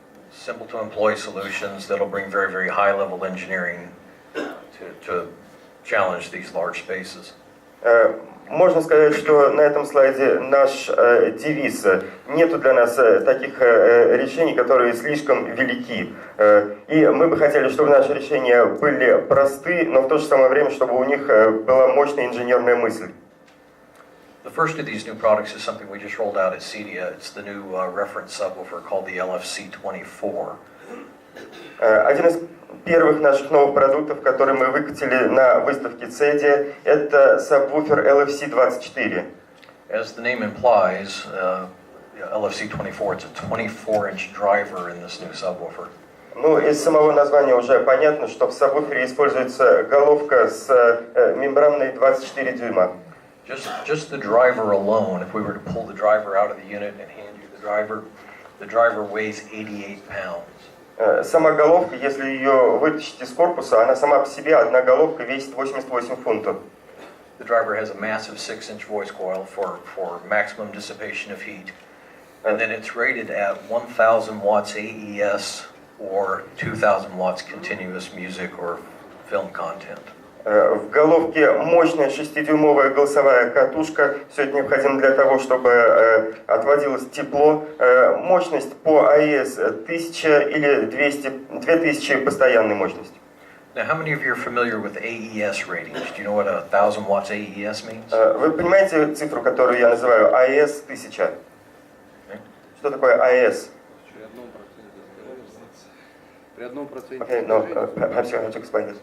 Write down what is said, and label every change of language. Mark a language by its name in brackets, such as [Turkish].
[English] Simple to employ solutions that'll bring very, very high level engineering to challenge these large spaces. [Russian] Можно сказать, что на этом слайде наш девиз. Нету для нас таких решений, которые слишком велики. И мы бы хотели, чтобы наши решения были просты, но в то же самое время, чтобы у них была мощная инженерная мысль. [English] The first of these new products is something we just rolled out at CEDIA. It's the new reference subwoofer called the LFC24. [Russian] Один из первых наших новых продуктов, которые мы выкатили на выставке CEDIA, это сабвуфер LFC24. [English] As the name implies, LFC24, it's a 24-inch driver in this new subwoofer. [Russian] Ну, из самого названия уже понятно, что в сабвуфере используется головка с мембраной 24 дюйма. [English] Just the driver alone, if we were to pull the driver out of the unit and hand you the driver weighs 88 pounds. [Russian] Сама головка, если ее вытащить из корпуса, она сама по себе, одна головка весит 88 фунтов. [English] The driver has a massive 6-inch voice coil for maximum dissipation of heat. And then it's rated at 1,000 watts AES or 2,000 watts continuous music or film content. [Russian] В головке мощная 6-дюймовая голосовая катушка. Все это необходимо для того, чтобы отводилось тепло. Мощность по АЭС 1000 или 2000 постоянной мощности. [English] Now, how many of you are familiar with AES ratings? Do you know what 1,000 watts AES means? [Russian] Вы понимаете цифру, которую я называю АЭС 1000? Что такое АЭС? [English] Okay, no, perhaps you have to explain this.